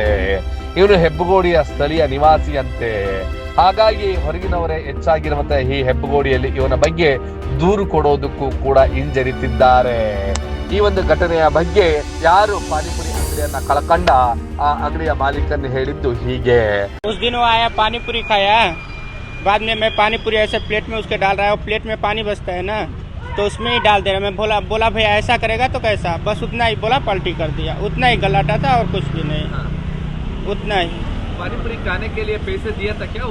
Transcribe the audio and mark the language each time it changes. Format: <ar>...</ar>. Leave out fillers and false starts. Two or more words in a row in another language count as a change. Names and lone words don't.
<kn>ಇವನು ಹೆಬ್ಬಗೋಡಿಯ ಸ್ಥಳೀಯ ನಿವಾಸಿಯಂತೆ. ಹಾಗಾಗಿ ಹೊರಗಿನವರೇ ಹೆಚ್ಚಾಗಿರುವಂತಹ ಈ ಹೆಬ್ಬಗೋಡಿಯಲ್ಲಿ ಇವನ ಬಗ್ಗೆ ದೂರು ಕೊಡೋದಕ್ಕೂ ಕೂಡ ಹಿಂಜರಿತಿದ್ದಾರೆ. ಈ ಒಂದು ಘಟನೆಯ ಬಗ್ಗೆ ಯಾರು ಪಾನಿಪುರಿ ಅಂಗಡಿಯನ್ನ ಕಳ್ಕೊಂಡ ಆ ಅಂಗಡಿಯ ಮಾಲೀಕನ್ನು ಹೇಳಿದ್ದು ಹೀಗೆ.</kn> <hi>उस दिन वो आया पानीपुरी खाया, बाद में मैं पानीपुरी ऐसे प्लेट में उसके डाल रहा है, प्लेट में पानी बचता है ना, तो उसमें ही डाल दे रहा। मैं बोला भैया ऐसा करेगा तो कैसा, बस उतना ही बोला, पलटी कर दिया। उतना ही गलाटा था और कुछ भी नहीं। उतना ही। पानीपुरी खाने के लिए पैसे दिया था क्या वो?</hi>